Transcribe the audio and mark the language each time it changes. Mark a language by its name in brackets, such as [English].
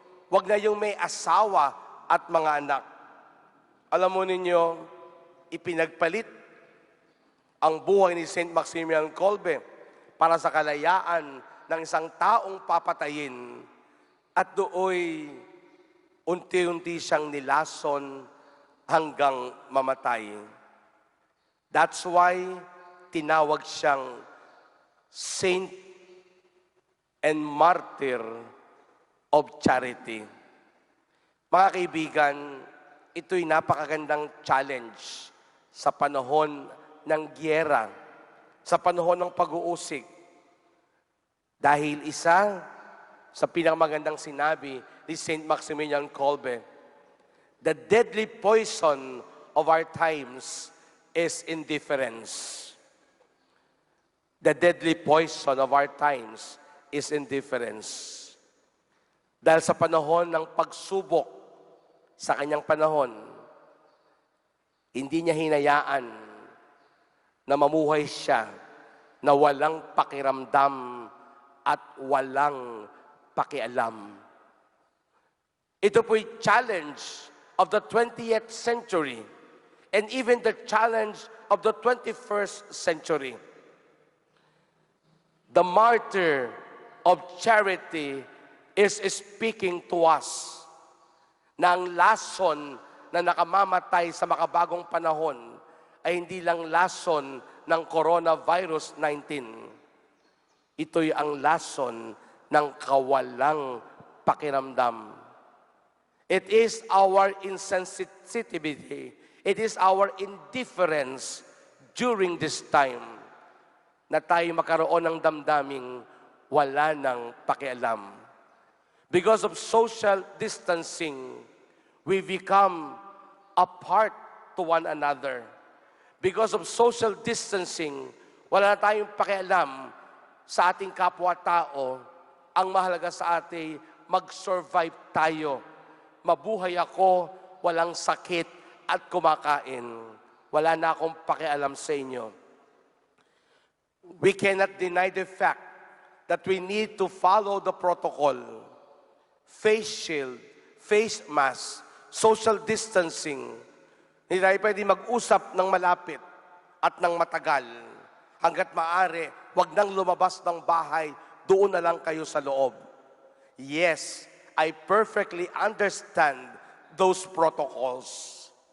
[Filipino] Huwag na yung may asawa at mga anak. Alam mo ninyo, ipinagpalit ang buhay ni Saint Maximilian Kolbe para sa kalayaan ng isang taong papatayin at dooy unti-unti siyang nilason hanggang mamatay. [English] That's why [Filipino] tinawag siyang [English] Saint and Martyr of Charity. [Filipino] Mga kaibigan, ito'y napakagandang challenge sa panahon ng giyera, sa panahon ng pag-uusig. Dahil isa sa pinakamagandang sinabi ni Saint Maximilian Kolbe, [English] the deadly poison of our times is indifference. The deadly poison of our times is indifference. [Filipino] Dahil sa panahon ng pagsubok, sa kanyang panahon, hindi niya hinayaan na mamuhay siya na walang pakiramdam at walang pakialam. Ito po'y [English] challenge of the 20th century and even the challenge of the 21st century. The martyr of charity is speaking to us [Filipino] na ang lason na nakamamatay sa makabagong panahon ay hindi lang lason ng coronavirus 19. Ito'y ang lason ng kawalang pakiramdam. [English] It is our insensitivity. It is our indifference during this time [Filipino] na tayo makaroon ng damdaming wala ng pakialam. [English] Because of social distancing, we become apart to one another. Because of social distancing, [Filipino] wala na tayong pakialam sa ating kapwa-tao. Ang mahalaga sa atin, mag-survive tayo. Mabuhay ako, walang sakit at kumakain. Wala na akong pakialam sa inyo. [English] We cannot deny the fact that we need to follow the protocol. Face shield, face mask, social distancing. [Filipino] Hindi tayo pwede mag-usap ng malapit at ng matagal. Hanggat maaari, wag nang lumabas ng bahay, doon na lang kayo sa loob. [English] Yes, I perfectly understand those protocols.